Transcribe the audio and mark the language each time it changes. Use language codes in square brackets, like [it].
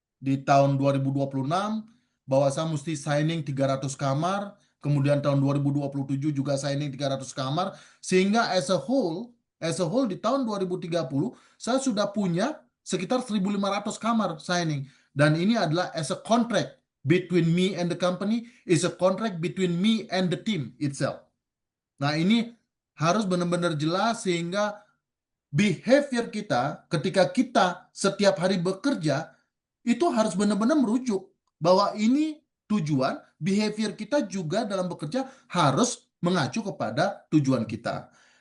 [id] di tahun 2026 bahwa saya mesti signing 300 kamar, kemudian tahun 2027 juga signing 300 kamar, sehingga [en] as a whole [id] di tahun 2030 saya sudah punya sekitar 1.500 kamar signing. Dan ini adalah [en] as a contract between me and the company, is a contract between me and the team itself. [id] Nah, ini harus benar-benar jelas sehingga behavior kita ketika kita setiap hari bekerja itu harus benar-benar merujuk bahwa ini tujuan, behavior kita juga dalam bekerja harus mengacu kepada tujuan kita.